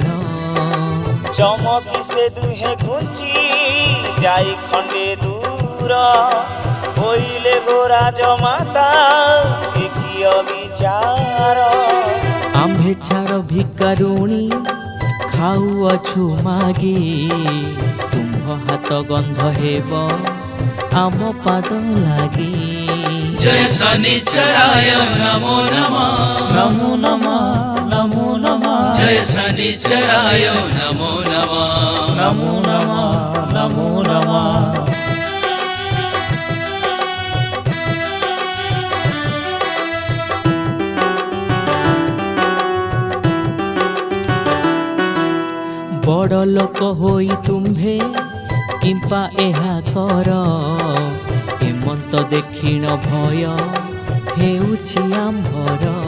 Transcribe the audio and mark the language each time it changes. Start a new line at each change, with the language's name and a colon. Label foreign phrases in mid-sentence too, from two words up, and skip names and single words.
Odia: ଚମକି ସେ ଦୁହେଁ ଘୁଞ୍ଚି ଯାଇ ଖଣ୍ଡେ ଦୂର ହୋଇଲେ ଗୋରାଜ ମାତା ଏକି ଅବିଚାର ଆମ୍ଭେ ଛାଡ଼ ଭିକାରୁଣୀ ଖାଉଅଛୁ ମାଗି ତୁମ୍ଭ ହାତ ଗନ୍ଧ ହେବ ଆମ ପାଦ ଲାଗି
Sanskrit: जय शनिश्चराय नमो नमः नमो नमः नमो नमः जय शनिश्चराय नमो नमः नमो नमः नमो नमः
Odia: ବଡ଼ ଲୋକ ହୋଇ ତୁମ୍ଭେ କିମ୍ପା ଏହା କର ହେମନ୍ତ ଦେଖିଣ ଭୟ ହେଉଛି ଆମ୍ଭର